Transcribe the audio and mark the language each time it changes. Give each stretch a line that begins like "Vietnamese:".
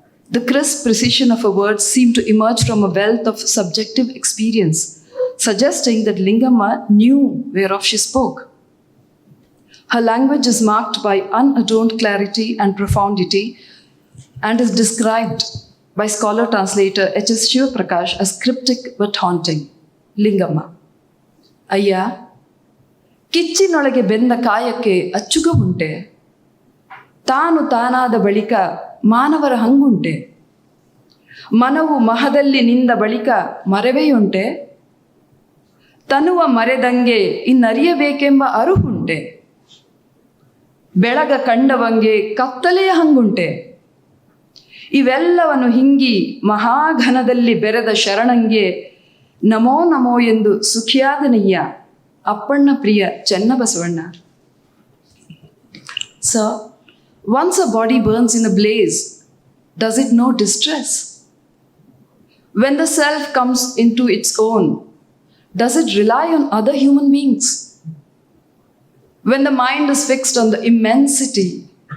English: The crisp precision of her words seemed to emerge from a wealth of subjective experience, suggesting that Lingama knew whereof she spoke. Her language is marked by unadorned clarity and profundity and is described by scholar-translator H.S. Shivaprakash as cryptic but haunting. Lingama.
Kannada: Ayya, ಕಿಚ್ಚಿನೊಳಗೆ ಬೆಂದ ಕಾಯಕ್ಕೆ ಅಚ್ಚುಗ ಉಂಟೆ, ತಾನು ತಾನಾದ ಬಳಿಕ ಮಾನವರ ಹಂಗುಂಟೆ, ಮನವು ಮಹದಲ್ಲಿ ನಿಂದ ಬಳಿಕ ಮರವೆಯುಂಟೆ, ತನುವ ಮರೆದಂಗೆ ಇನ್ನರಿಯಬೇಕೆಂಬ ಅರುಹುಂಟೆ, ಬೆಳಗ ಕಂಡವಂಗೆ ಕತ್ತಲೆಯ ಹಂಗುಂಟೆ, ಇವೆಲ್ಲವನ್ನು ಹಿಂಗಿ ಮಹಾಘನದಲ್ಲಿ ಬೆರೆದ ಶರಣಂಗೆ ನಮೋ ನಮೋ ಎಂದು ಸುಖಿಯಾದನಯ್ಯ ಅಪ್ಪಣ್ಣ ಪ್ರಿಯ Channabasavanna.
English: Sir, once a body burns in a blaze, does it know distress? When the self comes into its own, does it rely on other human beings? When the mind is fixed on the immensity,